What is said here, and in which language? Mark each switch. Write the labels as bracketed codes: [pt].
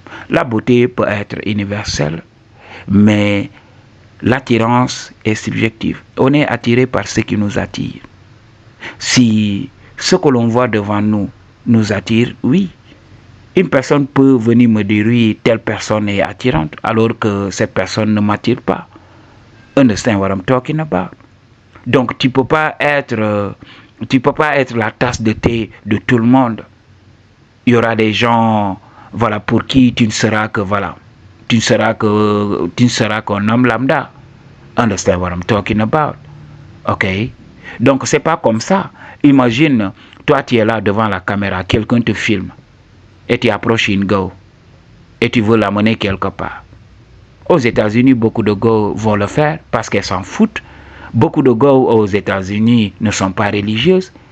[fr] La beauté peut être universelle, mais l'attirance est subjective. On est attiré par ce qui nous attire. Si ce que l'on voit devant nous nous attire, oui. Une personne peut venir me dire, oui, telle personne est attirante, alors que cette personne ne m'attire pas. [en] Understand what I'm talking about? [fr] Donc, tu peux pas être la tasse de thé de tout le monde. Il y aura des gens, voilà, pour qui tu ne seras que, voilà, tu ne seras qu'un homme lambda. [en] Understand what I'm talking about? [fr] Ok? Donc, c'est pas comme ça. Imagine, toi, tu es là devant la caméra, quelqu'un te filme, et tu approches une go, et tu veux l'amener quelque part. Aux États-Unis, beaucoup de go vont le faire parce qu'elles s'en foutent. Beaucoup de go aux États-Unis ne sont pas religieuses.